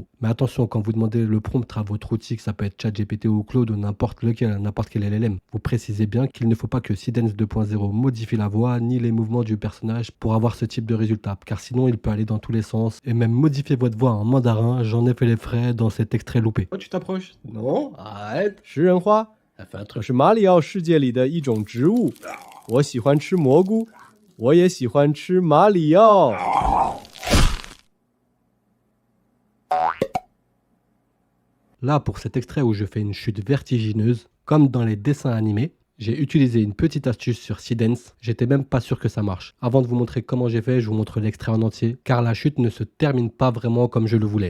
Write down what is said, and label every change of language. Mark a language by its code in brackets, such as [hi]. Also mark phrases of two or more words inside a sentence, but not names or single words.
[fr] Mais attention, quand vous demandez le prompt à votre outil, que ça peut être ChatGPT ou Claude ou n'importe lequel, n'importe quel LLM, vous précisez bien qu'il ne faut pas que Seedance 2.0 modifie la voix ni les mouvements du personnage pour avoir ce type de résultat, car sinon il peut aller dans tous les sens et même modifier votre voix en mandarin. J'en ai fait les frais dans cet extrait loupé. Oh, tu t'approches? Non, arrête. [zh] 食人花是马里奥世界里的一种植物。我喜欢吃蘑菇，我也喜欢吃马里奥。 [fr] Là, pour cet extrait où je fais une chute vertigineuse, comme dans les dessins animés, j'ai utilisé une petite astuce sur Seedance. J'étais même pas sûr que ça marche. Avant de vous montrer comment j'ai fait, je vous montre l'extrait en entier, car la chute ne se termine pas vraiment comme je le voulais.